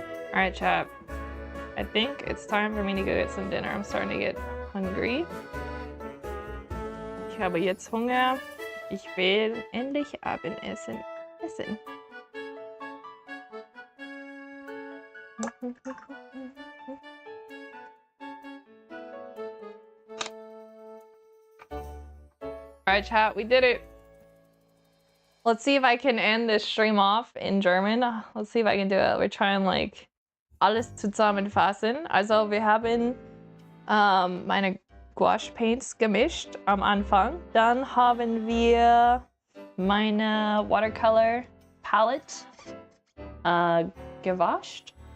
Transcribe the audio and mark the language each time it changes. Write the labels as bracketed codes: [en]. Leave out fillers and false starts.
[en] Alright, chat. I think it's time for me to go get some dinner. I'm starting to get hungry. [de] Ich habe jetzt Hunger. Ich will endlich Abendessen essen. [en] Alright, chat, we did it. Let's see if I can end this stream off in German. Let's see if I can do it. We're trying like [de] alles zusammenfassen. Also wir haben meine Gouache Paints gemischt am Anfang. Dann haben wir meine Watercolor Palette gewascht.